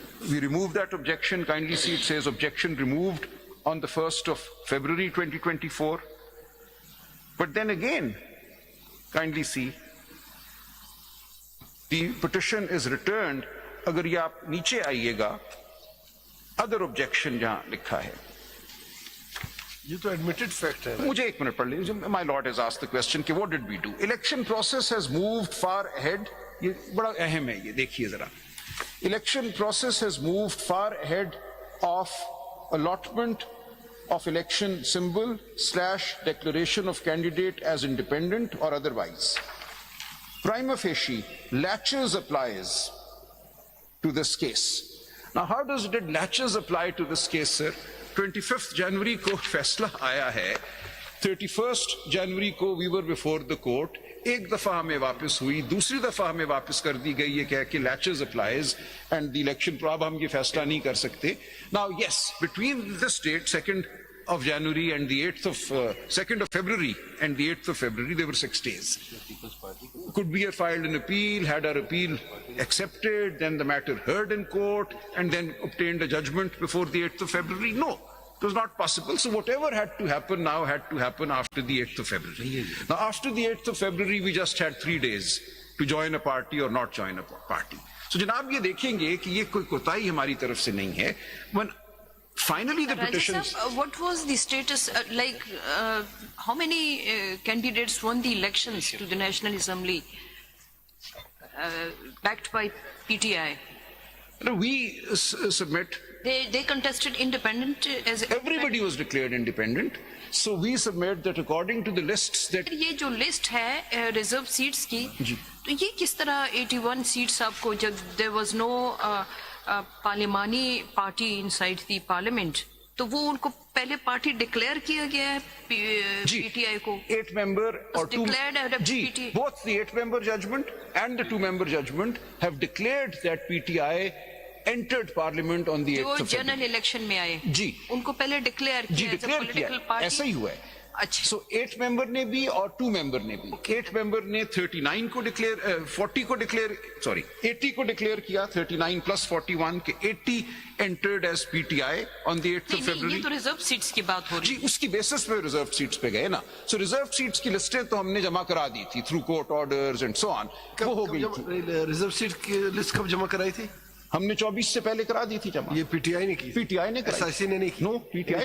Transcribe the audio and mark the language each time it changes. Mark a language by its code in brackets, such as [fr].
[en] We removed that objection. Kindly see, it says objection removed on the 1st of February 2024. But then again, kindly see, the petition is returned. [hi] अगर ये आप नीचे आइएगा, [en] other objection [hi] जहां लिखा है. ये तो admitted fact है. मुझे एक मिनट पढ़ लीजिए. [en] My lord has asked the question कि what did we do? Election process has moved far ahead. [hi] ये बड़ा अहम है, ये देखिए जरा. [en] Election process has moved far ahead of allotment of election symbol / declaration of candidate as independent or otherwise. Prima facie, laches applies to this case. Now, how did laches apply to this case, sir? [hi] 25th January को फैसला आया है. [en] 31st January को we were before the court. [hi] एक दफा हमें वापस हुई, दूसरी दफा हमें वापस कर दी गई ये कह के [en] laches applies and the election [hi] पर अब हम ये फैसला नहीं कर सकते. [en] Now, yes, between this date, 2nd of January and the 2nd of February and the 8th of February, there were 6 days. Could we have filed an appeal, had our appeal accepted, then the matter heard in court, and then obtained a judgment before the 8th of February? No, it was not possible. So whatever had to happen now had to happen after the 8th of February. Now, after the 8th of February, we just had 3 days to join a party or not join a party. [hi] So जनाब ये देखेंगे कि ये कोई कोताही हमारी तरफ से नहीं है. [en] When finally the petitions... What was the status, how many candidates won the elections to the National Assembly backed by PTI? No, we submit... They contested independent as... Everybody was declared independent. So we submit that according to the lists that... [hi] ये जो list है reserve seats की, तो ये किस तरह 81 seats आपको जब [en] there was no parliamentary party inside the parliament, [hi] तो वो उनको पहले पार्टी डिक्लेयर किया गया है पीटीआई को. [en] 8 member or 2 PTI. Both the 8-member judgment and the 2-member judgment have declared that PTI entered parliament on the 8th of February. [hi] General election में आए जी उनको पहले डिक्लेयर किया [en] As a political party. [hi] ऐसा ही हुआ है. अच्छा. So 8 member ने भी और 2 member ने भी. 8 member ने 39 को डिक्लेयर 40 को डिक्लेयर 80 को डिक्लेयर किया. [en] 39 plus 41 के 80 entered as PTI on the 8th of February. [hi] ये तो रिजर्व सीट्स की बात हो रही जी, उसकी बेसिस पे रिजर्व सीट्स पे गए ना. सो रिजर्व सीट्स की लिस्टें तो हमने जमा करा दी थी [en] Through court orders and so on. [hi] वो हो गई थी. रिजर्व सीट की लिस्ट कब जमा कराई थी? हमने 24 से पहले करा दी थी जमा. ये पीटीआई ने की? पीटीआई ने कराई. एसआईसी ने नहीं की? [en] no, PTI